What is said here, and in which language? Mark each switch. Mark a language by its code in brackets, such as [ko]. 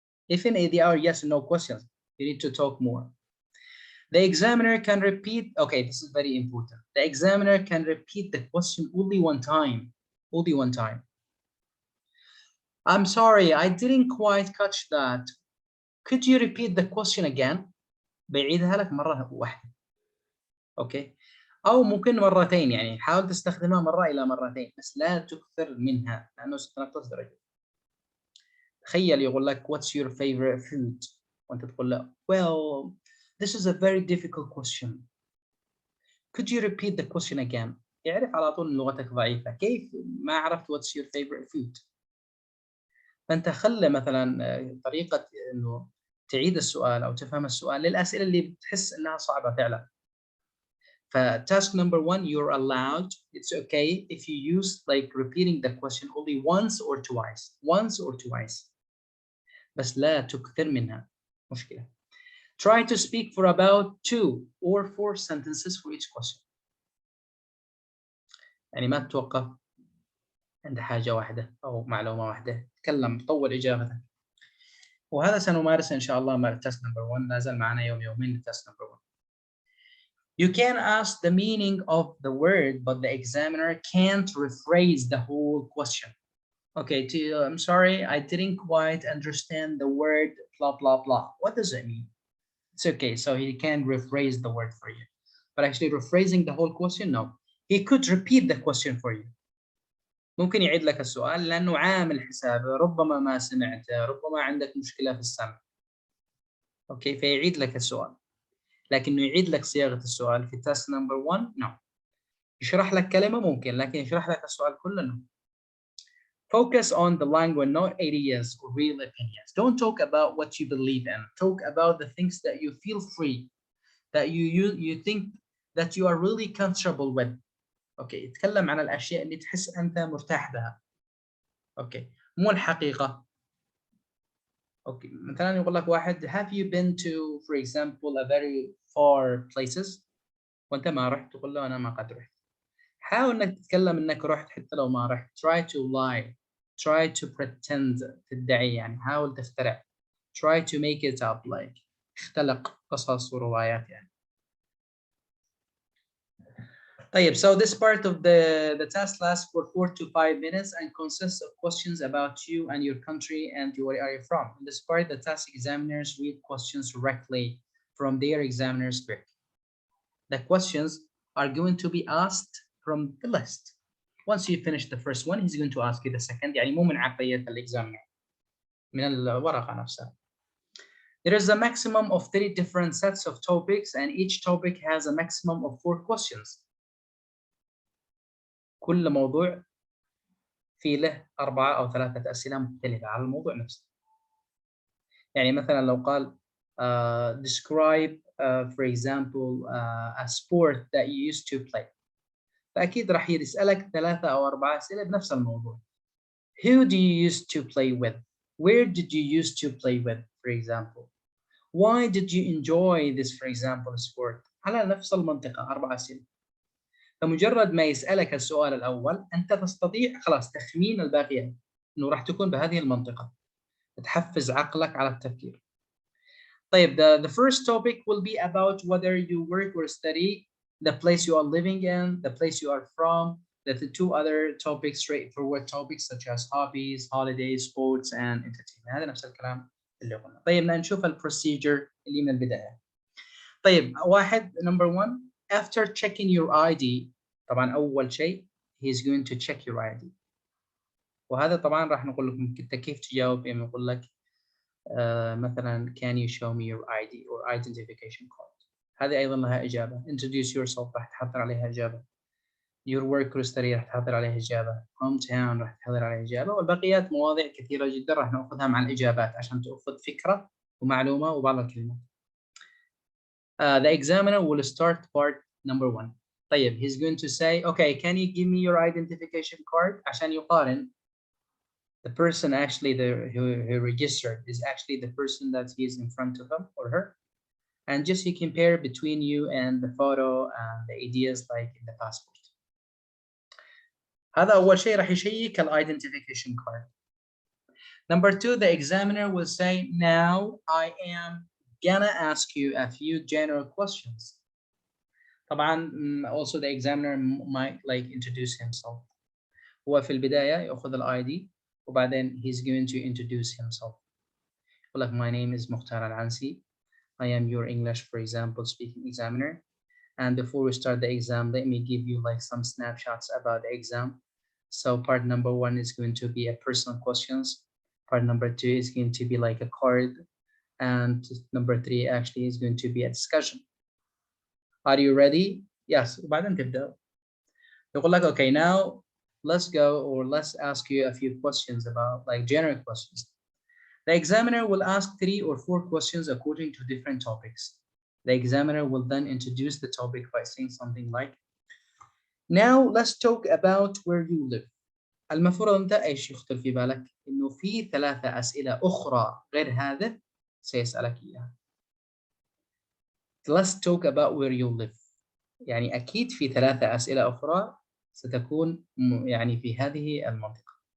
[en] Even if they are yes and no questions, you need to talk more. The examiner can repeat, okay, this is very important. The examiner can repeat the question only one time. Only one time. I'm sorry, I didn't quite catch that. Could you repeat the question again? [ar] بعيدها لك مرة واحدة. Okay. أو ممكن مرتين، يعني حاول تستخدمها مرة إلى مرتين، بس لا تكثر منها لأنه ستنقص درجة. تخيل يقول لك [en] what's your favorite food؟ [ar] وأنت تقول له [en] well, this is a very difficult question. Could you repeat the question again؟ [ar] يعرف على طول إن لغتك ضعيفة. كيف ما عرفت [en] what's your favorite food؟ [ar] فأنت خلي مثلا طريقة إنه تعيد السؤال أو تفهم السؤال للأسئلة اللي بتحس إنها صعبة فعلا. [en] Task number 1, you're allowed, it's okay if you use like repeating the question only once or twice. [ar] بس لا تكثر منها، مشكلة. [en] Try to speak for about 2 or 4 sentences for each question. [ar] يعني ما تتوقف عند حاجة واحدة أو معلومة واحدة، تكلم طول إجابتك. وهذا سنمارسه إن شاء الله مع [en] test number 1. [ar] لا زال معنا يومين test number 1. [en] You can ask the meaning of the word, but the examiner can't rephrase the whole question. Okay, I'm sorry, I didn't quite understand the word blah, blah, blah. What does it mean? It's okay, so he can rephrase the word for you. But actually rephrasing the whole question, no. He could repeat the question for you. [ar] ممكن يعيد لك السؤال لأنه عامل حسابه، ربما ما سمعته، ربما عندك مشكلة في السمع. Okay, فيعيد لك السؤال. لكنه يعيد لك صياغة السؤال في [en] task number 1 [ar] no. يشرح لك كلمة ممكن، لكن يشرح لك السؤال كله no. [en] Focus on the language, not ideas or real opinions. Don't talk about what you believe in. Talk about the things that you feel free, that you think that you are really comfortable with. [ar] Okay, اتكلم عن الأشياء اللي تحس أنت مرتاح بها. Okay, مو الحقيقة. Okay, مثلا يقول لك واحد [en] have you been to for example a very far places؟ [ar] وأنت ما رحت، تقول له أنا ما قد رحت. حاول إنك تتكلم إنك رحت حتى لو ما رحت. [en] Try to lie. Try to pretend. [ar] تدعي يعني، حاول تخترع. [en] Try to make it up like. [ar] اختلق قصص وروايات يعني. [en] طيب, so this part of the task lasts for 4 to 5 minutes and consists of questions about you and your country and where are you from. In this part, the task examiners read questions directly from their examiner's book. The questions are going to be asked from the list. Once you finish the first one, he's going to ask you the second. [ar] يعني مو من عقلية الإكزامينر، من الورقة نفسها. [en] There is a maximum of 3 different sets of topics and each topic has a maximum of 4 questions. [ar] كل موضوع في له 4 أو 3 أسئلة مختلفة على الموضوع نفسه. يعني مثلا لو قال [en] describe for example a sport that you used to play. [ar] فأكيد راح يسألك 3 أو 4 أسئلة بنفس الموضوع. [en] Who do you used to play with? Where did you used to play with, for example? Why did you enjoy this, for example, sport? [ar] على نفس المنطقة 4 أسئلة. فمجرد ما يسألك السؤال الأول أنت تستطيع خلاص تخمين الباقيات إنه راح تكون بهذه المنطقة، تحفز عقلك على التفكير. [en] طيب the first topic will be about whether you work or study, the place you are living in, the place you are from. The two other topics, straightforward topics such as hobbies, holidays, sports and entertainment. [ar] هذا نفس الكلام اللي قلنا. طيب نشوف البروسيجر اللي من البداية. طيب واحد [en] number one, after checking your ID [ar] طبعا أول شيء [en] he's going to check your ID. [ar] وهذا طبعا راح نقول لكم أنت كيف تجاوب. يعني نقول لك مثلا [en] can you show me your ID or identification card. [ar] هذه أيضا لها إجابة. [en] introduce yourself [ar] راح تحضر عليها إجابة. [en] your work or study [ar] راح تحضر عليها إجابة. hometown راح تحضر عليها إجابة. والبقيات مواضيع كثيرة جدا راح نأخذها مع الإجابات عشان تأخذ فكرة ومعلومة وبعض الكلمات. [en] The examiner will start part number one. [ar] طيب [en] he's going to say okay can you give me your identification card [ar] عشان يقارن. [en] The person actually who registered is actually the person that is in front of him or her, and just you compare between you and the photo and the ideas like in the passport. [ar] هذا أول شيء راح يشيك ال [en] identification card. Number two, the examiner will say now I am gonna ask you a few general questions. طبعا also the examiner might like introduce himself. [ar] هو في البداية يأخذ ال ID وبعدين [en] he's going to introduce himself. Like my name is Mokhtar Al-Ansi. I am your English, for example, speaking examiner. And before we start the exam, let me give you like some snapshots about the exam. So part number one is going to be a personal questions. Part number two is going to be like a card. And number three actually is going to be a discussion. Are you ready? Yes. [ar] وبعدين تبدأ. يقول لك [en] okay now let's go or let's ask you a few questions about like general questions. The examiner will ask 3 or 4 questions according to different topics. The examiner will then introduce the topic by saying something like, now let's talk about where you live. [ar] المفروض أنت إيش يخطر في بالك؟ إنه في 3 أسئلة أخرى غير هذا سيسألك إياها. [en] Let's talk about where you live. [ar] يعني أكيد في 3 أسئلة أخرى ستكون يعني في هذه المنطقة.